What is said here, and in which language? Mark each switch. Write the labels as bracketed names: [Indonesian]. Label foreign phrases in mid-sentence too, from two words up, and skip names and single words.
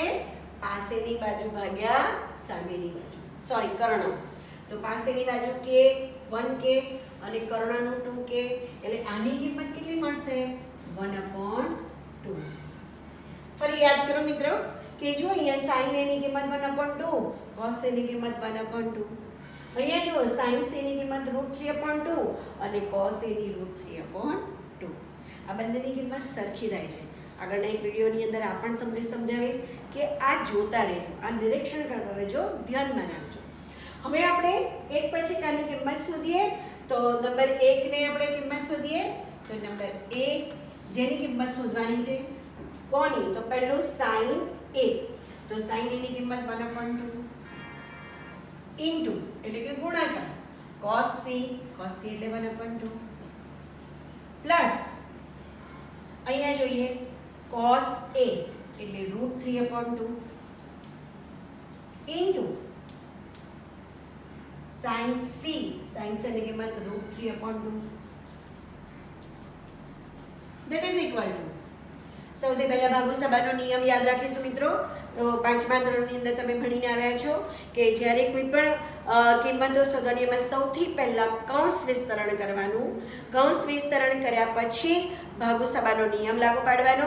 [Gujarati] પાસેની બાજુ ભાગ્યા સામેની બાજુ, સોરી કર્ણ. તો પાસેની બાજુ k 1k અને કર્ણનું 2k એટલે આની કિંમત કેટલી મળશે? 1/2. ફરી યાદ કરો મિત્રો કે જો અહીંયા sin a ની કિંમત 1/2, cos a ની કિંમત 1/2. અહીંયા જો sin c ની કિંમત √3/2 અને cos a ની √3/2. આ બંનેની કિંમત સરખી થાય છે. આગળના એક વિડીયોની અંદર આ પણ તમને સમજાવીશ કે આ જોતા રહેજો, આ નિરીક્ષણ કરતા રહેજો, ધ્યાનમાં રાખજો. હવે આપણે એક પછી આની કિંમત શોધીએ. તો નંબર 1 ને આપણે કિંમત શોધીએ. તો નંબર 1 જેની કિંમત શોધવાની છે કોની? તો પહેલું sin a. તો sin a ની કિંમત 1/2 ઇન્ટુ એટલે કે ગુણાકાર cos c. cos c એટલે 1/2 પ્લસ અહીંયા જોઈએ cos a એટલે √3/2 ઇન્ટુ sin c. sin c ની કિંમત √3/2 [English] that is equal to. [Gujarati] સૌથી પહેલા ભાગોસભાનો નિયમ યાદ રાખીશું મિત્રો. તો 5મા ધોરણની અંદર તમે ભણીને આવ્યા છો કે જ્યારે કોઈ પણ કિંમતો શોધવાની એમાં સૌથી પહેલાં કૌંસ વિસ્તરણ કરવાનું. કૌંસ વિસ્તરણ કર્યા પછી ભાગુસભાનો નિયમ લાગુ પાડવાનો.